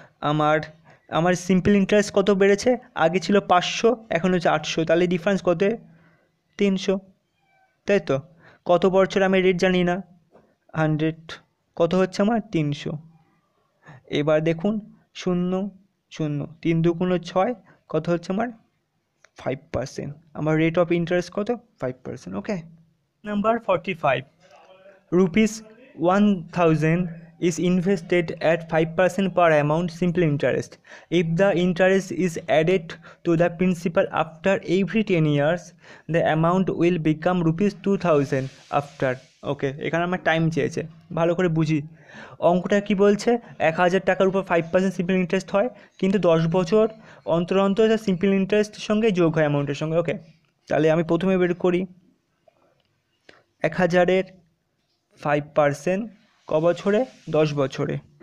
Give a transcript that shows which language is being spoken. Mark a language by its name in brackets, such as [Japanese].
[Bangla] আমার আমার simple interest কত বেড়েছে, আগে ছিল 500 এখন হচ্ছে 800, তাহলে ডিফারেন্স কত 300, তাই তো, কত বছর আমি রেট জানি না 100, কত হচ্ছে আমার 300। এবার দেখুন 0 0 3 2 6, কত হচ্ছে আমার 5%, আমার রেট অফ ইন্টারেস্ট কত 5%। [English] Okay, number 45, rupees 1000 is invested at 5% per amount simple interest. If the interest is added to the principal after every 10 years, the amount will become rupees 2000 after। [Bangla] ওকে, এখানে আমার টাইম চেয়েছে, ভালো করে বুঝি অঙ্কটা কি বলছে, 1000 টাকার উপর 5% সিম্পল ইন্টারেস্ট হয়, কিন্তু 10 বছর অন্তর অন্তর সিম্পল ইন্টারেস্টের সঙ্গে যোগ হয় অ্যামাউন্টের সঙ্গে। ওকে, তাহলে আমি প্রথমে বের করি 1000-এর 5% ক বছরে 10 বছরে,